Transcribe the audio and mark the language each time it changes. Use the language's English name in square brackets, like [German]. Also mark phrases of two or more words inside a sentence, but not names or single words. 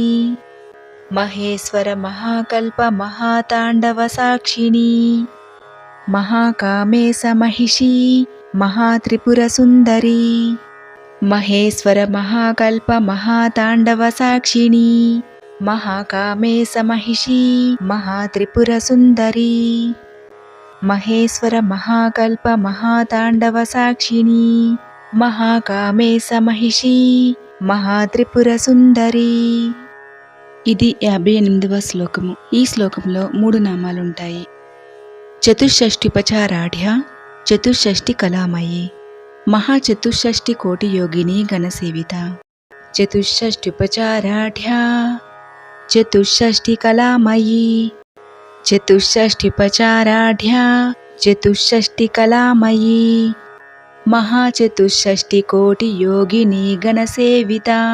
[Sanskrit] మహేశ్వర మహాకల్ప మహాతాండవ సాక్షిని మహాకామేశ మహిషి మహాత్రిపుర సుందరి. మహేశ్వర మహాకల్ప మహాతాండవ సాక్షిని महाकामे समहिषी महात्रिपुरसुन्दरी महेश्वर महाकल्प महाताण्डवसाक्षिणी महाकामे समहिषी महात्रिपुरसुन्दरी. [Telugu] ఇది 58వ శ్లోకము. ఈ శ్లోకంలో 3 నామాలుంటాయి. [Sanskrit] చతుషష్ఠిపచారాఢ్య చతుషష్ఠి కళామయి మహాచతుషష్ఠి కోటి యోగిని గణసేవిత. చతుషష్ఠిపచారాఢ్య చతుషష్ఠి కళామయి చతుషష్ఠిపచారాఢ్య చతుషష్ఠి కళామయి మహాచతుషష్ఠి కోటి యోగిని గణసేవిత.